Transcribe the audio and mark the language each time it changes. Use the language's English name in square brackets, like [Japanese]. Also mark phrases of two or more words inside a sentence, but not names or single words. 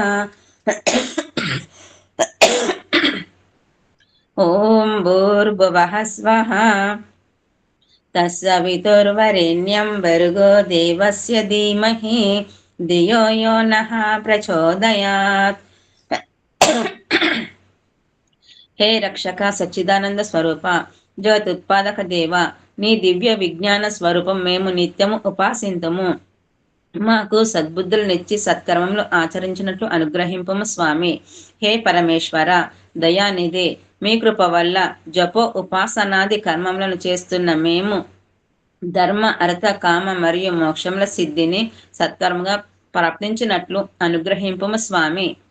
[Sanskrit] ॐ भूर्भुवः स्वः तत्सवितुर्वरेण्यं भर्गो देवस्य धीमहि धियो यो नः प्रचोदयात्। [Telugu] हे రక్షక సచ్చిదానంద స్వరూప జ్యోతుత్పాదక దేవ నీ దివ్య విజ్ఞాన స్వరూపం మేము నిత్యము ఉపాసింతుము. మాకు సద్బుద్ధులనిచ్చి సత్కర్మములు ఆచరించినట్లు అనుగ్రహింపము స్వామి. హే పరమేశ్వర దయానిధి, మీ కృప వల్ల జపో ఉపాసనాది కర్మములను చేస్తున్న మేము ధర్మ అర్థ కామ మరియు మోక్షముల సిద్ధిని సత్కర్మగా ప్రాప్తించినట్లు అనుగ్రహింపము స్వామి.